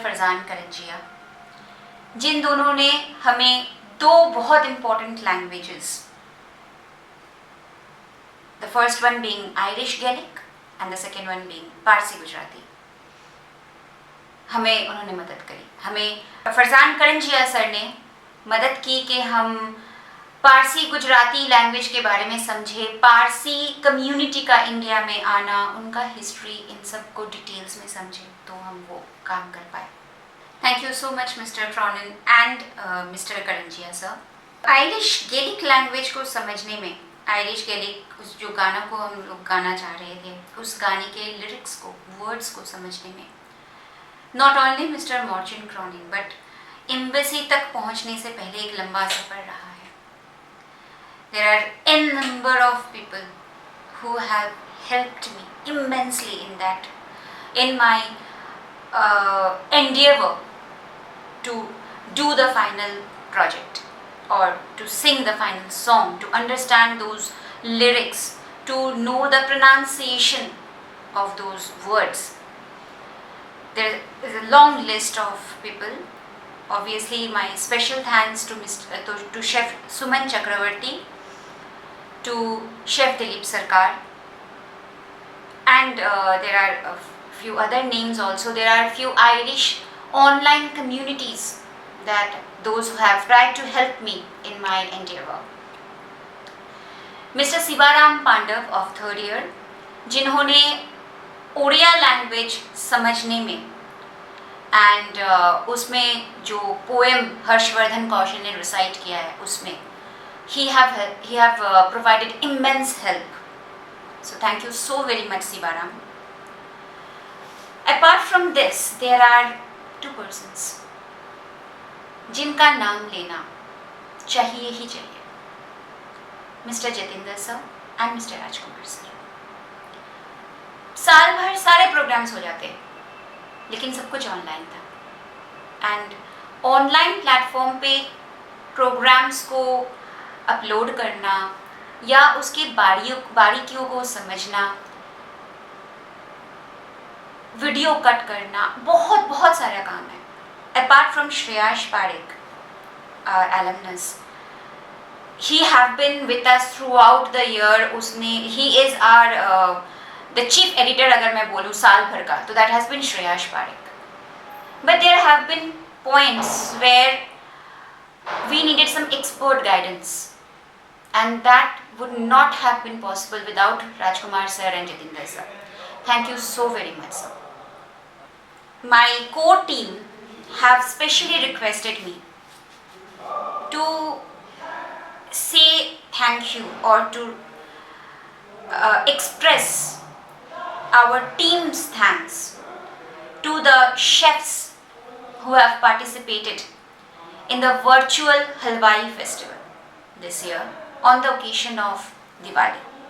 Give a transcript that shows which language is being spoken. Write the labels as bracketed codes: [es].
[en] Farzan Karanjia, [hi] जिन दोनों ने हमें 2 बहुत [en] important languages, the first one being Irish Gaelic and the second one being Parsi Gujarati, [hi] हमें उन्होंने मदद करी. हमें फरजान करंजिया सर ने मदद की कि हम पारसी गुजराती लैंग्वेज के बारे में समझे, पारसी कम्युनिटी का इंडिया में आना, उनका हिस्ट्री, इन सब को डिटेल्स में समझे, तो हम वो काम कर पाए. [en] Thank you so much mister Cronin and mister Karanjia sir. [hi] Irish Gaelic language को समझने में, आयरिश गेलिक उस जो गाना को हम लोग गाना चाह रहे थे, उस गाने के लिरिक्स को, वर्ड्स को समझने में, [en] not only mister Morchin Cronin but [hi] embassy तक पहुंचने से पहले एक लंबा सफ़र रहा है. [en] There are n number of people who have helped me immensely in that, in my endeavor to do the final project or to sing the final song, to understand those lyrics, to know the pronunciation of those words. There is a long list of people. Obviously, my special thanks to Chef Suman Chakravarti, to Chef Dilip Sarkar, and there are a few other names also. There are a few Irish online communities that those who have tried to help me in my endeavor. Mr. [hi] Sivaram Pandav of 3rd year, जिन्होंने Odia language समझने में and उसमें जो poem Harshvardhan कौशल ने recite किया है उसमें [en] he have provided immense help. So thank you so very much, Sivaram. Apart from this, there are two persons [hi] जिनका नाम लेना चाहिए ही चाहिए, [en] Mister Jatinder sir and mister Rajkumar sir. [hi] साल भर सारे प्रोग्राम्स हो जाते हैं, लेकिन सब कुछ ऑनलाइन था. एंड ऑनलाइन प्लेटफॉर्म पे प्रोग्राम्स को अपलोड करना या उसकी बारीकियों को समझना, वीडियो कट करना, बहुत बहुत सारा काम है. [en] Apart from Shreyash Parekh, our alumnus, he have been with us throughout the year. उसने he is our the chief editor [hi] अगर मैं बोलूँ साल भर का, [en] तो that has been Shreyash Parekh. But there have been points where we needed some expert guidance, and that would not have been possible without Rajkumar sir and Jatinder sir. Thank you so very much, sir. My core team have specially requested me to say thank you or to express our team's thanks to the chefs who have participated in the virtual Halwai festival this year on the occasion of Diwali.